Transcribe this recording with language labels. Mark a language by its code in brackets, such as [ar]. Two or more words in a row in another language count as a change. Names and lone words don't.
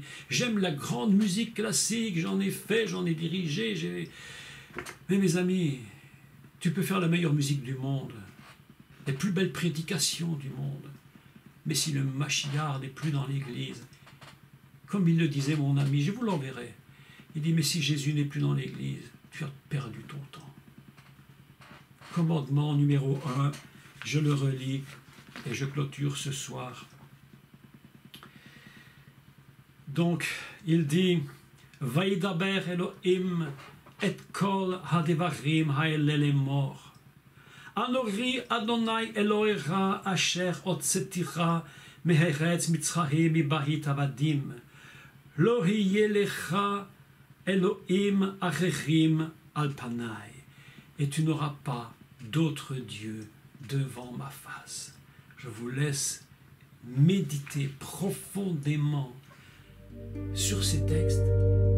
[fr] J'aime la grande musique classique, j'en ai fait, j'en ai dirigé, Mais mes amis, tu peux faire la meilleure musique du monde, les plus belles prédications du monde, mais si le Machiar n'est plus dans l'Église, comme il le disait mon ami, je vous l'enverrai, il dit, mais si Jésus n'est plus dans l'Église, tu as perdu ton temps. Commandement numéro 1, je le relis et je clôture ce soir. Donc, il dit, [he] וידבר אלהים את כל הדברים האלה לאמר. אנכי אדני אלהיך אשר הוצאתיך מארץ מצרים מבית עבדים. לא יהיה לך אלהים אחרים על פני. [fr] Et tu n'auras pas d'autre Dieu devant ma face. Je vous laisse méditer profondément sur ces textes.